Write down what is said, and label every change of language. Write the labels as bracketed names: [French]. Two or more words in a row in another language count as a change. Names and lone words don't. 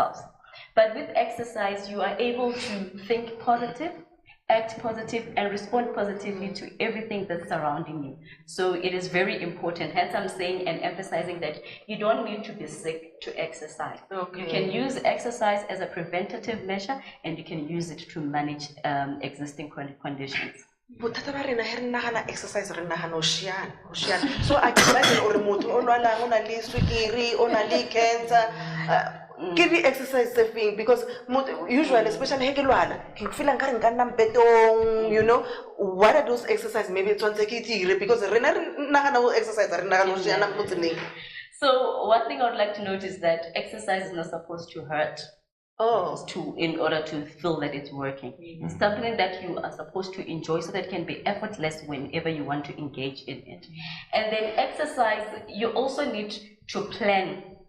[English] But with exercise, you are able to think positive act positive, and respond positively to everything that's surrounding you. So it is very important. Hence, I'm saying and emphasizing that you don't need to be sick to exercise. Okay. You can use exercise as a preventative measure, and you can use it to manage existing chronic conditions. [Tswana] Bothata ba rena he re nagana exercise re nagana o shiana. [English] So I can imagine [Tswana] ore motho o lwalang o na le sukiri o na le cancer ke di [English] exercise thing because usually especially [Tswana] he ke lwala ke feel nka re nka nna mpetong, [English] you know, what are those exercises maybe it's once [Tswana] ke dire because rena re nagana o exercise re nagana o shiana mo tseleng. [English] So one thing I would like to note is that exercise is not supposed to hurt. In order to feel that it's working. It's something that you are supposed to enjoy so that it can be effortless whenever you want to engage in it. And then exercise, you also need to plan.